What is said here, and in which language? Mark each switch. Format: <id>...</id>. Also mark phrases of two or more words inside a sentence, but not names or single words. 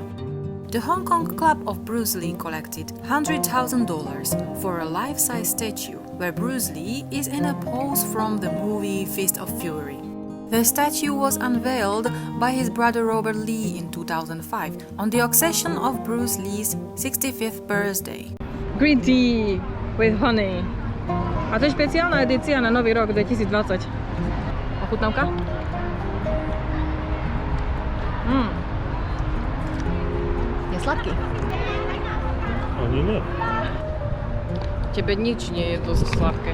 <en>The Hong Kong Club of Bruce Lee collected $100,000 for a life-size statue where Bruce Lee is in a pose from the movie Fist of Fury. The statue was unveiled by his brother Robert Lee in 2005 on the occasion of Bruce Lee's 65th birthday. Green tea with honey.</en> <sk>A to je špeciálna edícia na nový rok 2020. Ochutnávka? Je sladký. Ani nie. Tebe nič nie je dosť sladké.</sk>